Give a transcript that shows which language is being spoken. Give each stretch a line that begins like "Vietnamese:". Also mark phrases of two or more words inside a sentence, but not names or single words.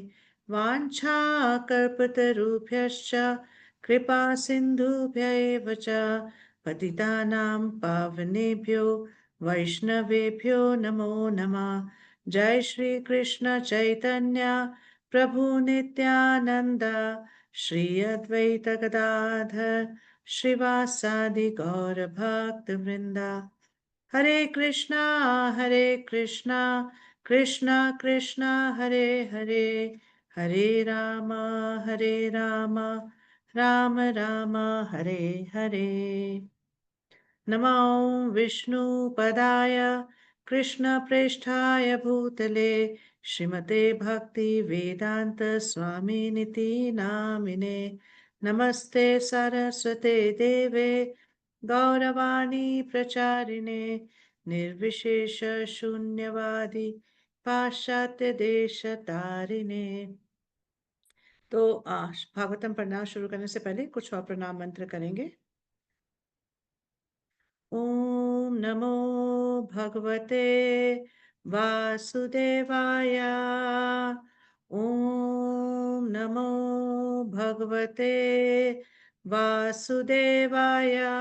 Sanskrit: वाञ्छाकल्पतरुभ्यश्च कृपा सिन्धुभ्य एव च पतितानां पावनेभ्यो वैष्णवेभ्यो नमो नमः। जय श्री कृष्ण चैतन्य प्रभु नित्यानंद श्री अद्वैत गदाधर श्रीवासादि गौर भक्त वृंदा। हरे कृष्णा कृष्णा कृष्णा हरे हरे, हरे राम राम राम हरे हरे। नमो विष्णुपदाय कृष्णप्रेष्ठाय भूतले श्रीमते भक्ति वेदांत स्वामिनिति नामिने। नमस्ते सरस्वते देवे गौरवाणी प्रचारिणे निर्विशेष शून्यवादी पाश्चात्य देश तारिणे।
Hindi: तो भागवतम पढ़ना शुरू करने से पहले कुछ और प्रणाम मंत्र करेंगे।
Sanskrit: ॐ नमो भगवते वासुदेवाय। ॐ नमो भगवते वासुदेवाय।